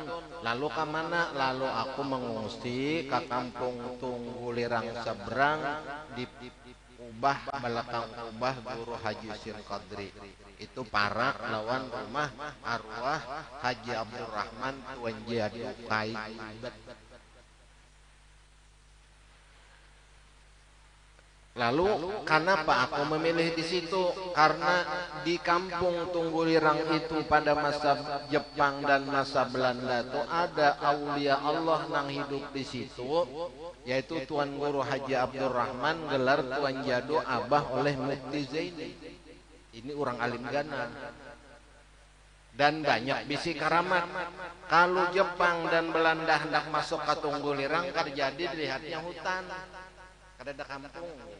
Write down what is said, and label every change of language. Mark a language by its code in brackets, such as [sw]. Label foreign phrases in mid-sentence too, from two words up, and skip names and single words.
[id] Lalu ke mana? Lalu aku mengungsi ke Kampung Tunggu Lirang Seberang di Ubah, belakang Ubah Guru Haji Sin Qadri. [bjn] Itu parak lawan rumah arwah Haji Abdurrahman Tuan Jadu Kai. [id] Lalu kenapa aku memilih di situ? Karena di Kampung Tunggu Lirang itu pada masa Jepang dan masa Belanda itu ada aulia Allah yang hidup di situ, yaitu Tuan Guru Haji Abdurrahman, gelar Tuan Jadu Abah oleh Mufti Zaini. [bjn] Ini orang alim gana. dan banyak bisi karamat. Kalau Jepang dan Belanda hendak masuk ke Tunggulirang, terjadi dilihatnya hutan, kada ada kampung.